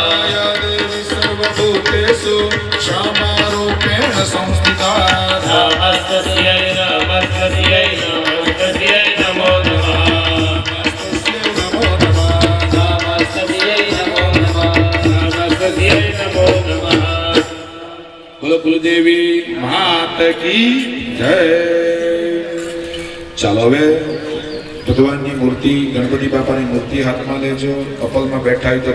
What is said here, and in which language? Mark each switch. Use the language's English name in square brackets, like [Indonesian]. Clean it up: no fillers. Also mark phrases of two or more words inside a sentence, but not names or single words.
[Sanskrit] या देवी सर्वभूतेषु क्षमारूपेण संस्थिता नमस्तस्यै नमस्तस्यै नमस्तस्यै नमो नमः नमो नमः नमस्तस्यै नमो नमः नमस्तस्यै नमो नमः [Gujarati] બોલો કુલદેવી માત કી જય ચાલો હવે ભગવાનની મૂર્તિ ગણપતિ બાપાની મૂર્તિ હાથમાં લેજો કપલમાં બેઠા હોય તો